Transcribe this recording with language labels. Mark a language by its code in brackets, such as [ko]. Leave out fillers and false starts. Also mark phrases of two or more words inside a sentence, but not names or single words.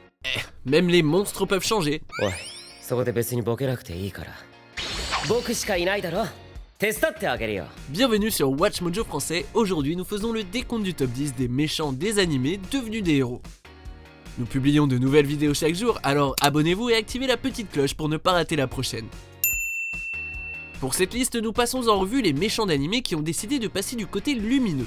[fr] même les monstres peuvent changer. Ouais, [ja] そこで別にボケなくていいから。僕しかいないだろ。手伝ってあげるよ。 [fr] Bienvenue sur Watch Mojo français, aujourd'hui nous faisons le décompte du top 10 des méchants des animés devenus des héros. Nous publions de nouvelles vidéos chaque jour, alors abonnez-vous et activez la petite cloche pour ne pas rater la prochaine. Pour cette liste, nous passons en revue les méchants d'animés qui ont décidé de passer du côté lumineux.